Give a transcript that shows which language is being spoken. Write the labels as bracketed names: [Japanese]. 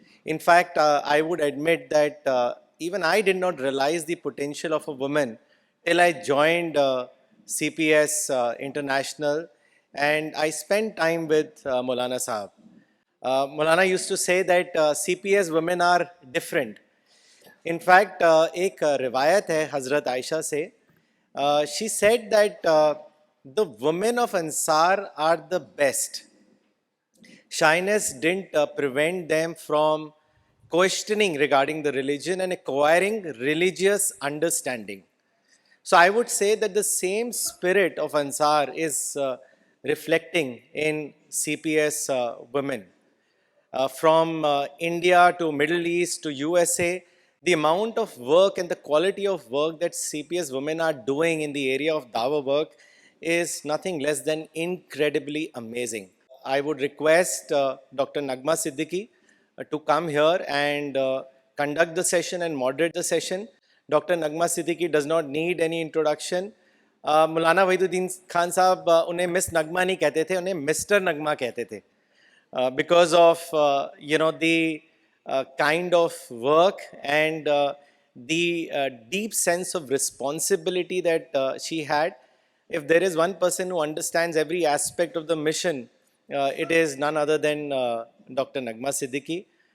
[English] In fact, I would admit that even I did not realize the potential of a woman till I joined CPS International, and I spent time with Maulana Sahab. Maulana used to say that CPS women are different. In fact, [Hindi] एक रिवायत है हज़रत आयशा से. [English] She said that the women of Ansar are the best. Shyness didn't prevent them from questioning regarding the religion and acquiring religious understanding. So I would say that the same spirit of Ansar is reflecting in CPS women. From India to Middle East to USA, the amount of work and the quality of work that CPS women are doing in the area of Dawah work is nothing less than incredibly amazing. I would request Dr. Nagma Siddiqui to come here and conduct the session and moderate the session. Dr. Nagma Siddiqui does not need any introduction. [Hindi] Maulana Wahiduddin Khan Sahab उन्हें miss नगमा नहीं कहते थे, उन्हें mister नगमा कहते थे. [English] Because of the kind of work and the deep sense of responsibility that she had. If there is one person who understands every aspect of the mission, it is none other than Dr. Nagma Siddiqui.